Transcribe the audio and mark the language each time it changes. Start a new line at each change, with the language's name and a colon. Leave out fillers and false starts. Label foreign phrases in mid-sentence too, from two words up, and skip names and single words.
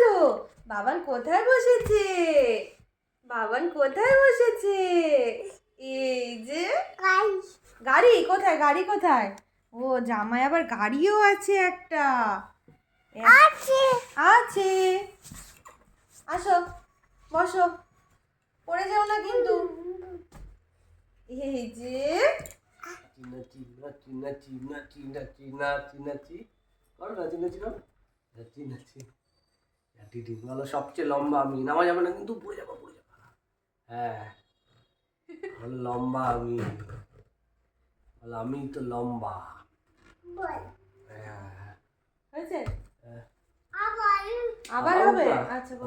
Bangla: বাবান কোথায় বসেছে? এই যে গাড়ি কোথায়? ও জামাই আবার গাড়িও আছে একটা। আছে আসো বসো, পড়ে যাও না কিন্তু। এই যে নাচি নাচি নাচি নাচি নাচি নাচি নাচি করো, নাচি নাচি করো, নাচি নাচি নাচি বলো সবচেয়ে লম্বা আমি, নামা যাবে না কিন্তু, পড়ে যাবো পড়ে যাবো। হ্যাঁ বলো লম্বা আমি, বলো আমি তো লম্বা। হ্যাঁ হয়েছে? হ্যাঁ। আবার হবে? আচ্ছা বলো।